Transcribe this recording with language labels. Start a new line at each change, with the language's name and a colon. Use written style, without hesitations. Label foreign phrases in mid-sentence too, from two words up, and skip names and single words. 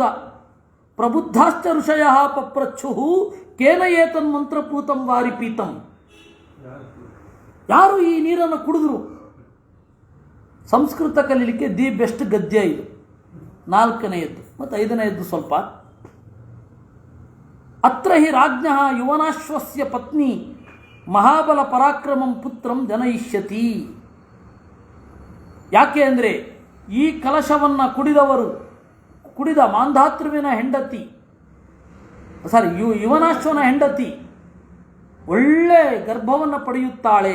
Sanskrit: ಪ್ರಬುದ್ಧಾಶ್ಚ ಋಷಯ ಪಪ್ರಚ್ಛು ಕೇನ ಏತನ್ ಮಂತ್ರಪೂತಂ ವಾರಿ ಪೀತಂ.
Kannada: ಯಾರು ಈ ನೀರನ್ನು ಕುಡಿದ್ರು? ಸಂಸ್ಕೃತ ಕಲೀಲಿಕ್ಕೆ
English: the best
Kannada: ಗದ್ಯ ಇದು. 4ನೇಯದ್ದು ಮತ್ತು 5ನೇಯದ್ದು ಸ್ವಲ್ಪ.
Sanskrit: ಅತ್ರ ಹಿ ರಾಜ್ಞಃ ಯುವನಾಶ್ವಸ್ಯ ಪತ್ನಿ ಮಹಾಬಲ ಪರಾಕ್ರಮಂ ಪುತ್ರಂ ಜನಯಿಷ್ಯತಿ.
Kannada: ಯಾಕೆ ಅಂದರೆ ಈ ಕಲಶವನ್ನು ಕುಡಿದ ಮಾಂಧಾತೃವಿನ ಹೆಂಡತಿ, ಯುವನಾಶ್ವನ ಹೆಂಡತಿ ಒಳ್ಳೆ ಗರ್ಭವನ್ನು ಪಡೆಯುತ್ತಾಳೆ.